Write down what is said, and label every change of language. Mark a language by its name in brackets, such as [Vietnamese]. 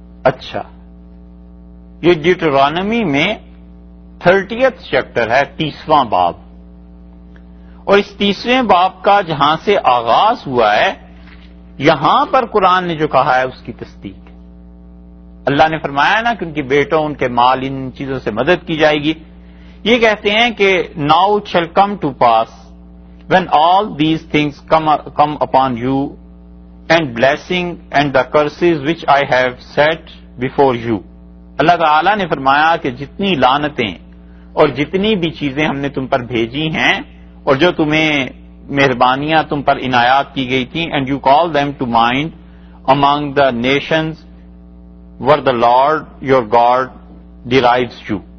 [Urdu] اچھا، یہ ڈیوٹرانومی میں 30th چیپٹر ہے، 30واں باب، اور اس 30ویں باب کا جہاں سے آغاز ہوا ہے یہاں پر قرآن نے جو کہا ہے اس کی تصدیق ہے. اللہ نے فرمایا نا کہ ان کے بیٹوں، ان کے مال، ان چیزوں سے مدد کی جائے گی. یہ کہتے ہیں کہ [English] now it shall come to pass when all these things come upon you and blessing and the curses which I have set before you. [Urdu] اللہ تعالیٰ نے فرمایا کہ جتنی لعنتیں اور جتنی بھی چیزیں ہم نے تم پر بھیجی ہیں اور جو تمہیں مہربانیاں تم پر عنایات کی گئی تھیں, [English] and you call them to mind among the nations where the Lord your God derives you.